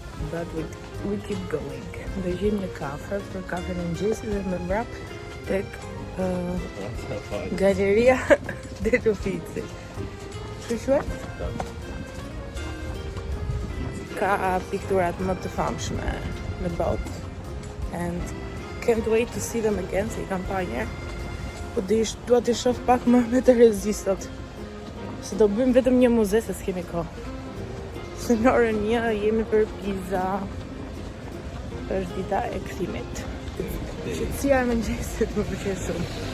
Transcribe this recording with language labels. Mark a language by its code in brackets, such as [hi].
[en] But we keep going. [sq] Do gjejmë një kafe për kafen e mëngjesit dhe më mbrap tek galeria del Uffizi. Çu quhet? Ka pikturat më të famshme në botë. [en] And can't wait to see them again, [sq] se I kam pa njerë. Po dua t'i shoh pak më me të rezistat. Se do bëjmë vetëm një muze se s'kemi kohë. Se në orën 1 jemi për pizza. Është dita e kthimit. Qetësia e mëngjesit më pëlqen shumë.